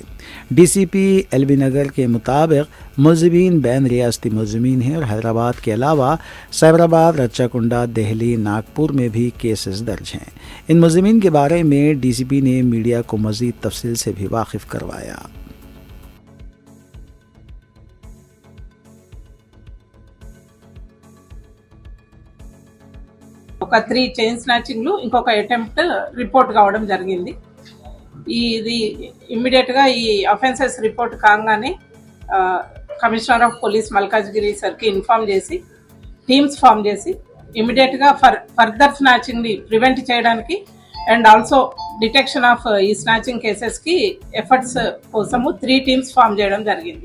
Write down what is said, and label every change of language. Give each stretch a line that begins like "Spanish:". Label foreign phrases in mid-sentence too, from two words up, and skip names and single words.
Urdu: DCP LB نگر کے مطابق ملزمین بین ریاستی ملزمین ہیں اور حیدرآباد کے علاوہ سائبرآباد، رچاکنڈا، دہلی، ناگپور میں بھی کیسز درج ہیں۔ ان ملزمین کے بارے میں DCP نے میڈیا کو مزید تفصیل سے بھی واقف کروایا۔
Telugu: ఒక 3
English: chain snatchings
Telugu: ఇంకొక
English: attempt report
Telugu: కావడం జరిగింది. ఇది ఇమ్మీడియట్గా ఈ
English: offenses report
Telugu: కాగానే
English: commissioner of police
Telugu: మల్కాజ్గిరి సార్కి ఇన్ఫామ్ చేసి టీమ్స్ ఫామ్ చేసి
English: immediately further snatching prevent
Telugu: చేయడానికి
English: and also detection of
Telugu: ఈ
English: snatching cases efforts
Telugu: కోసము 3 టీమ్స్ ఫామ్ చేయడం జరిగింది.